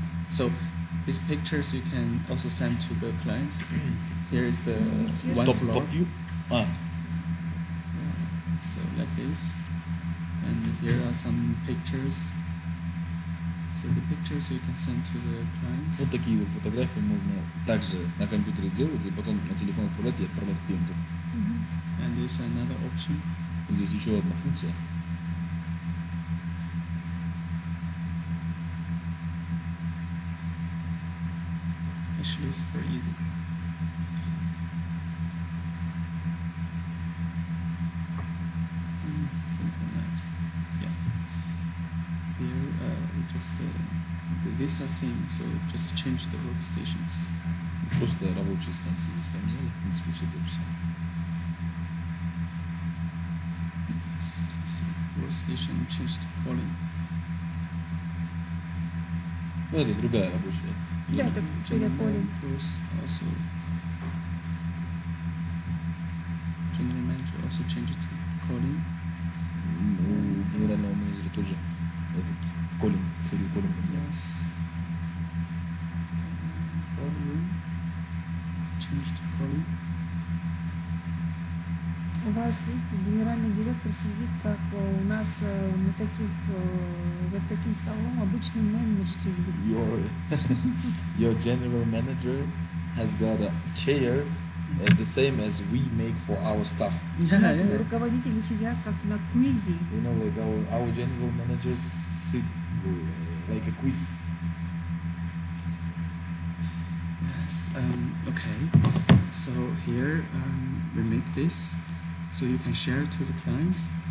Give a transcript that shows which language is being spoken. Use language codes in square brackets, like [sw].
[en] So these pictures you can also send to the clients. Here is the one Top floor. view. А, So like this, and here are some pictures. So the pictures you can send to the clients. [ru] вот такие вот фотографии можно также на компьютере делать и потом на телефон отправлять и отправлять клиенту. [en] And there's another option. [ru] Здесь еще одна функция. [en] Actually, it's very easy. Click on that. Yeah. Here we just these are same, so just change the workstations. [ru] Просто рабочие станции здесь поменяли, в принципе, все то же самое. [en] Yes, you can see workstation changed to calling. [ru] Ну, это другая рабочая. Да, это телефон. [en] Plus also general manager also changes to calling. [ru] У генерального менеджера тоже этот, в коллинг, серию коллинга. [en] Yes. Boardroom change to calling. [ru] У вас, видите, генеральный директор сидит, как у нас на таких, вот таким столом обычный менеджер сидит. [en] Your general manager has got a chair the same as we make for our staff. [ru] У нас руководители сидят как на квизе. [en] You know, like our general managers sit like a quiz. Yes. Okay. So here we make this, so you can share to the clients.